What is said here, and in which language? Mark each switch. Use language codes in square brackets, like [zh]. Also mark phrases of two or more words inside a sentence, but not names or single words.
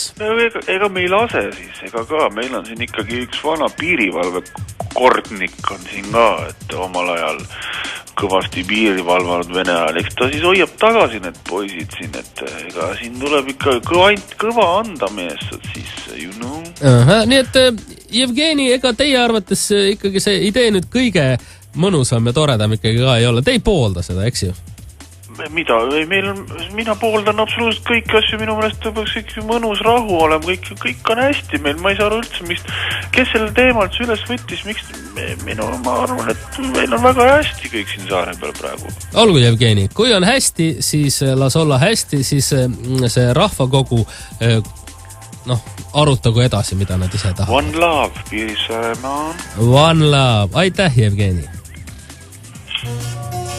[et] No, ega me ei lase siis, ega ka. Meil on siin ikkagi üks vana piirivalve kordnik on siin ka, et omal ajal kõvasti piiri valvanud Vene ajal. Eks ta siis hoiab tagasi need poisid siin, et ega siin tuleb ikka kõva anda meestad sisse, [en] you know. [et] Nii et Jevgeni, ega teie arvates ikkagi see idee nüüd kõige mõnusam ja toredam ikkagi ka ei ole. Te ei poolda seda, eks ju? Mida? Mina pooldan absoluutselt kõiki asju, minu meelest peaks ikka mõnus rahu olema, kõik on hästi meil, ma ei saa aru üldse, kes selle teemalt üles võttis, ma arvan, et meil on väga hästi kõik siin saare peal praegu. Olgu, Jevgeni, kui on hästi, siis las olla hästi, siis see rahvakogu arutagu edasi, mida nad ise tahavad. [en] One love, Piirissaare maan. One love, [et] aitäh, Jevgeni!